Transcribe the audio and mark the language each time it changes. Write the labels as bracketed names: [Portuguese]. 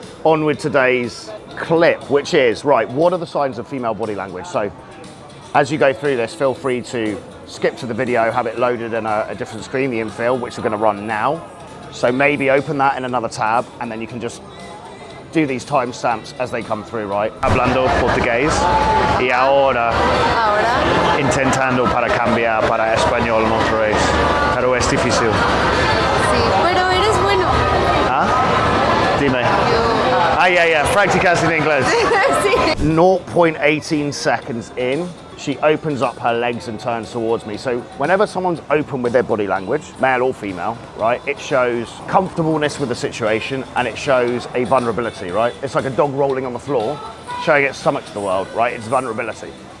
[English] On with today's clip, which is, right, what are the signs of female body language? So as you go through this, feel free to skip to the video, have it loaded in a different screen, the infill, which we're going to run now. So maybe open that in another tab and then you can just do these timestamps as they come through, right? [Spanish] Hablando portugués y ahora intentando para cambiar para español otra vez, pero es difícil. Sí, pero eres bueno. ¿Ah? Dime. Yeah, practicas en inglés. Sí. [English] 0.18 seconds in, she opens up her legs and turns towards me. So whenever someone's open with their body language, male or female, right, it shows comfortableness with the situation and it shows a vulnerability, right? It's like a dog rolling on the floor, showing its stomach to the world, right? It's vulnerability.